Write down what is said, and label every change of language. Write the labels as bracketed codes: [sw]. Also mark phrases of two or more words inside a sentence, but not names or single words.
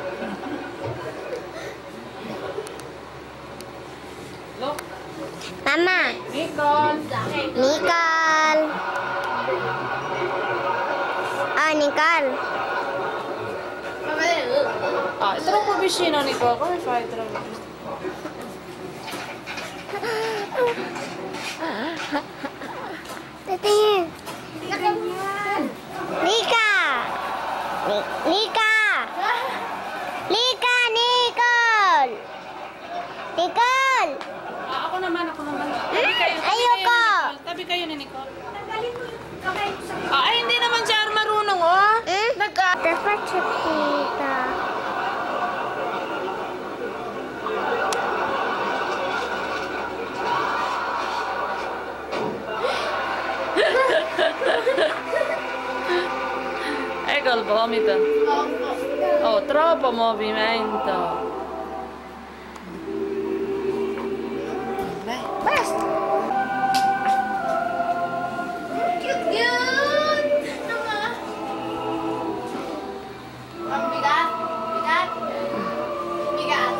[tl] Look. Mama! Nicole. Nicole! Ah, Nicole! Ah, ito lang po vicino, Nicole. [it] Come fai, [tl] ito lang. Tatingin! Nika! Nika! Nika! Nicole! Nicole! Ah, ako naman. Ayoko! Tabi kayo ni Nicole. Tanggalin mo yung kamay mo sa Ah, ay, hindi naman siya marunong, oh. Dapat siya kita. [it] Ecco il vomito. Oh, troppo movimento. [tl] Basta! Cute yun! Naman! Ang bigat! Bigat! Bigat!